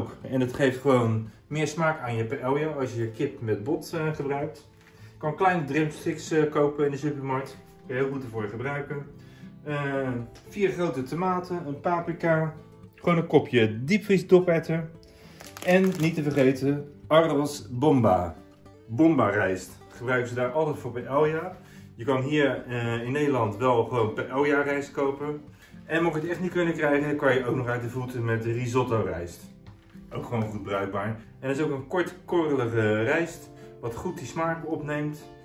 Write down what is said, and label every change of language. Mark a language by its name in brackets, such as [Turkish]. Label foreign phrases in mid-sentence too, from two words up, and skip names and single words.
[Dutch] En het geeft gewoon meer smaak aan je paella als je kip met bot gebruikt. Je kan kleine drumsticks kopen in de supermarkt. Kun je heel goed ervoor gebruiken. 4 grote tomaten, een paprika, gewoon een kopje diepvriesdoperwten. En niet te vergeten, [Spanish] arroz bomba. [Dutch] Bomba rijst. Gebruiken ze daar altijd voor paella. Je kan hier in Nederland wel gewoon paella rijst kopen. En mocht je het echt niet kunnen krijgen, kan je ook nog uit de voeten met risotto rijst. Ook gewoon goed bruikbaar. En dat is ook een kort korrelige rijst, wat goed die smaak opneemt.